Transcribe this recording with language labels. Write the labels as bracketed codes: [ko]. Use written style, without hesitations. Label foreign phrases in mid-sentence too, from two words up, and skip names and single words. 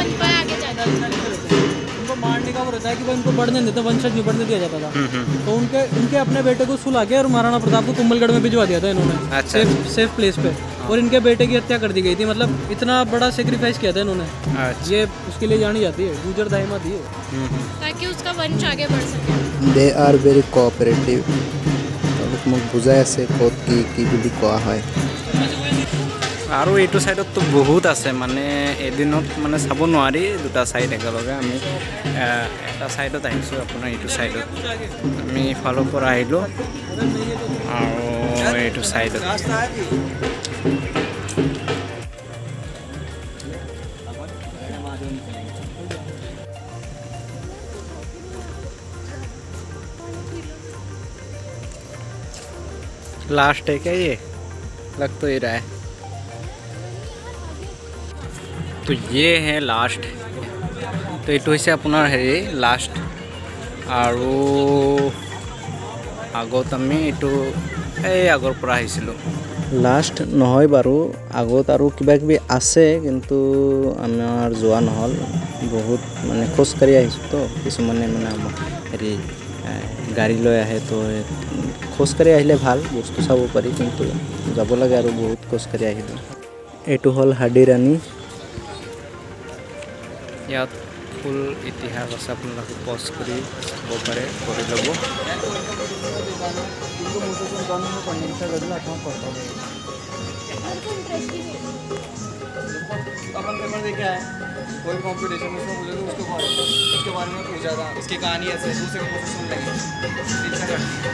[hi] उनको मारने का वो रहता है कि भाई उनको बढ़ने नहीं देते, वंशज नहीं बढ़ने दिया जाता था। तो उनके अपने बेटे को सुला के और महाराणा प्रताप को कुंभलगढ़ में भिजवा दिया था इन्होंने। अच्छा। [en] safe place पे। [hi] और इनके बेटे की हत्या कर दी गई थी। मतलब इतना बड़ा सेक्रीफाइस किया था इन्होंने। ये उसके लिए जानी जाती है, गुजर दाहिमा थी, ताकि उसका वंश आगे बढ़ सके। [en] They are very cooperative. [as] তেওঁলোক মোক বুজাই আছে ক'ত কি বুলি কোৱা হয়। আৰু এইটো ছাইডততো বহুত আছে, মানে এদিনত মানে চাব নোৱাৰি দুটা ছাইড একেলগে। আমি এটা ছাইডত আহিছোঁ, আপোনাৰ এইটো ছাইডত আমি ইফালৰ পৰা আহিলোঁ, আৰু এইটো ছাইডত [hi] लास्ट है क्या ये? लग तो ही रहा है। तो ये है लास्ट। [as] तो এইটো হৈছে আপোনাৰ লাষ্ট। আৰু আগত আমি এইটো এই আগৰ পৰা আহিছিলোঁ লাষ্ট নহয় বাৰু আগত আৰু কিবা কিবি আছে কিন্তু আমাৰ যোৱা নহ'ল বহুত মানে খোজকাঢ়ি আহিছোঁ তো কিছুমানে মানে আমাক হেৰি গাড়ী লৈ আহে তো খোজকাঢ়ি আহিলে ভাল বস্তু চাব পাৰি কিন্তু যাব লাগে আৰু বহুত খোজকাঢ়ি আহিলোঁ এইটো হ'ল হাৰ্ডি ৰাণী ইয়াত ফুল ইতিহাস আছে আপোনালোকে পজ কৰি চাব পাৰে কৰি ল'ব [hi] अपन पेपर देखे आए कोई कंपटीशन में उसमें मुझे तो उसके बारे में पूछा था उसकी कहानी ऐसे दूसरे को मुझे सुन लगी इच्छा करती